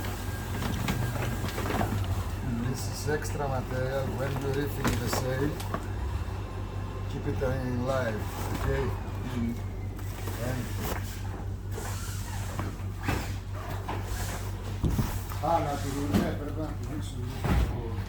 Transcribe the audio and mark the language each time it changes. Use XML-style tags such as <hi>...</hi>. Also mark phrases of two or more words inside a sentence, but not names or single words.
<en>This is extra material. When you're reefing the sail, keep it in live, okay?</en> <el>And να τη δουλειά πρέπει να τη δείξουμε λίγο.</el>